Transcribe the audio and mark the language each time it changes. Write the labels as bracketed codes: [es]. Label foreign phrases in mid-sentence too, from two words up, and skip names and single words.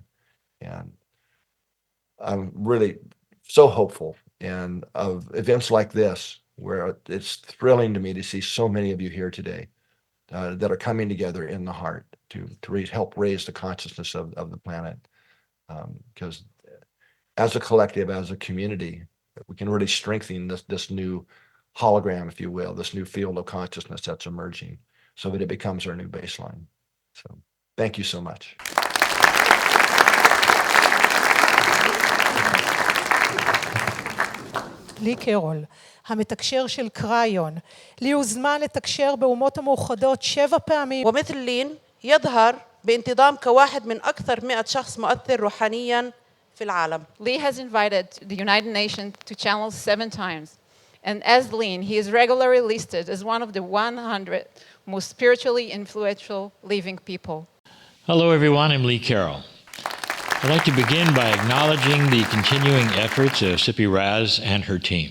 [en] And I'm really so hopeful and of events like this, where it's thrilling to me to see so many of you here today that are coming together in the heart to help raise the consciousness of the planet. Because as a collective, as a community, we can really strengthen this new hologram, if you will, this new field of consciousness that's emerging, so that it becomes our new baseline. So thank you so much. [he] לי קרול, המתקשר של קריון. לי הוזמן לתקשר באומות המאוחדות 7 פעמים. [ar] ومثل لين يظهر بانتظام كواحد من أكثر 100 شخص مؤثر روحانياً في العالم. [en] Lee has invited the United Nations to channel 7 times. And as Lynn, he is regularly listed as one of the 100 most spiritually influential living people. Hello, everyone. I'm Lee Carroll. I'd like to begin by acknowledging the continuing efforts of Sippy Raz and her team.